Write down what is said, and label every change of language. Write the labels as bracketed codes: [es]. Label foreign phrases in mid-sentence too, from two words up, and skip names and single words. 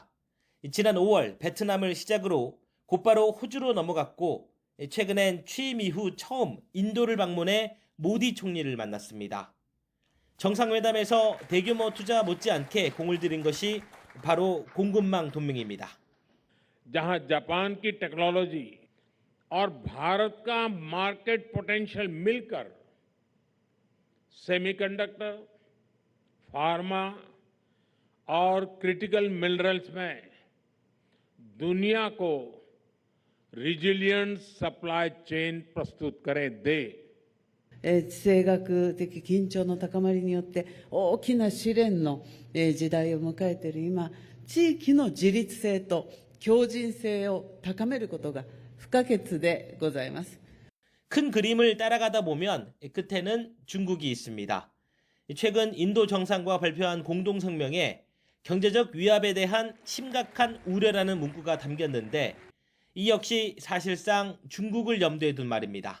[ko] 지난 5월 베트남을 시작으로 곧바로 호주로 넘어갔고 최근엔 취임 이후 처음 인도를 방문해 모디 총리를 만났습니다. 정상회담에서 대규모 투자 못지않게 공을 들인 것이 바로 공급망 동맹입니다. [hi] जहां जापान की टेक्नोलॉजी और भारत का [en] market potential [hi] मिलकर सेमीकंडक्टर, फार्मा और [en] critical minerals [hi] में दुनिया को [en] resilient supply chain [hi] प्रस्तुत करें दे। [ja] 地政学的緊張の高まりによって大きな試練の時代を迎えている今、地域の自立性と強靭性を高めることが不可欠でございます。 [ko] 큰 그림을 따라가다 보면 끝에는 중국이 있습니다. 최근 인도 정상과 발표한 공동성명에 경제적 위압에 대한 심각한 우려라는 문구가 담겼는데 이 역시 사실상 중국을 염두에 둔 말입니다.